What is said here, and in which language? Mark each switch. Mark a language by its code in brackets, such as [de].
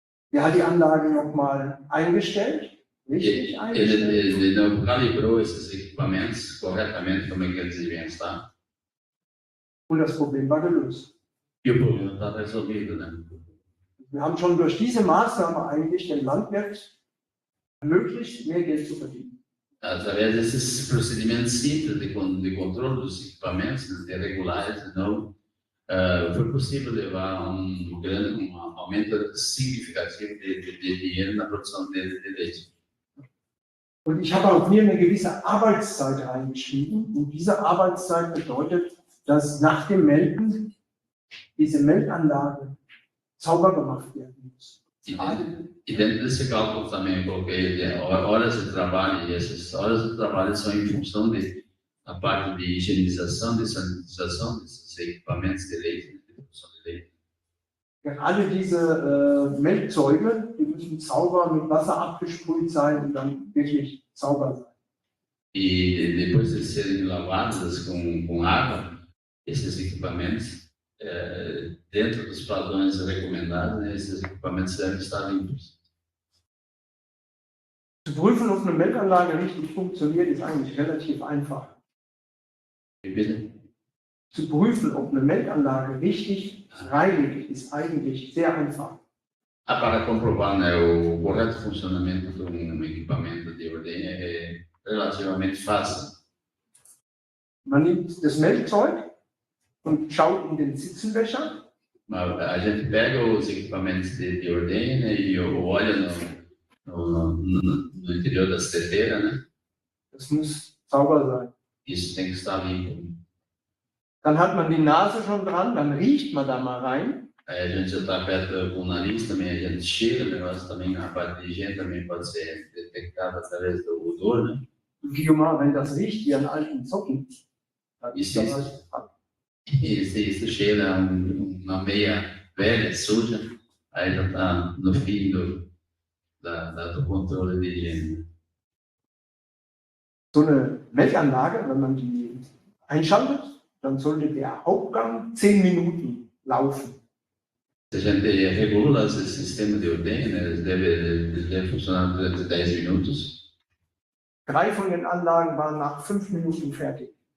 [de] Der hat die Anlage nochmal eingestellt, richtig eingestellt. [pt] Ele não calibrou esses equipamentos corretamente como é que eles deviam estar. [de] Und das Problem war gelöst. [pt] E o problema está resolvido, né? [de] Wir haben schon durch diese Maßnahme eigentlich den Landwirt ermöglicht, mehr Geld zu verdienen. [pt] Através desses procedimentos simples de controle dos equipamentos, de regulares, não foi possível levar a um aumento significativo de dinheiro na produção de leite. [de] Und ich habe auch mir eine gewisse Arbeitszeit reingeschrieben. Und diese Arbeitszeit bedeutet, dass nach dem Melken diese Melkanlage sauber gemacht werden muss. [pt] E dentro desse cálculo também eu coloquei horas de trabalho, e essas horas de trabalho são em função da parte de higienização, de sanitização desses equipamentos de leite, de produção de leite. [de] Alle diese Melkzeuge, die müssen sauber mit Wasser abgesprüht sein und dann wirklich sauber sein. [pt] E depois de serem lavadas com água, esses equipamentos, dentro dos padrões recomendados, né, esses equipamentos devem estar limpos. [de] Zu prüfen, ob eine Melkanlage richtig funktioniert, ist eigentlich relativ einfach. Zu prüfen, ob eine Melkanlage richtig reinigt, ist eigentlich sehr einfach. [pt] Para comprovar, né, o correto funcionamento de equipamento de ordenha é relativamente fácil. [de] Man nimmt das Melkzeug und schaut in den Sitzenbecher. [pt] A gente pega os equipamentos de ordenha, né, e olha no interior da esteira, né? [de] Das muss sauber sein. [pt] Isso tem que estar limpo. [de] Dann hat man die Nase schon dran, dann riecht man da mal rein. [pt] Aí a gente já está perto com o nariz também, a gente cheira o negócio também, a parte de higiene também pode ser detectada através do odor, né? [de] Guillaume, wenn das riecht wie an alten Socken, dann ist das halt ab. [pt] Isso cheira uma meia velha, suja, aí já está no fim do controle de higiene. [de] So eine Melkanlage, wenn man die einschaltet, dann sollte der Hauptgang 10 Minuten laufen. [pt] Se a gente regula esse sistema de ordenha, né, ele deve funcionar durante 10 minutos. [de] 3 von den Anlagen waren nach 5 Minuten fertig.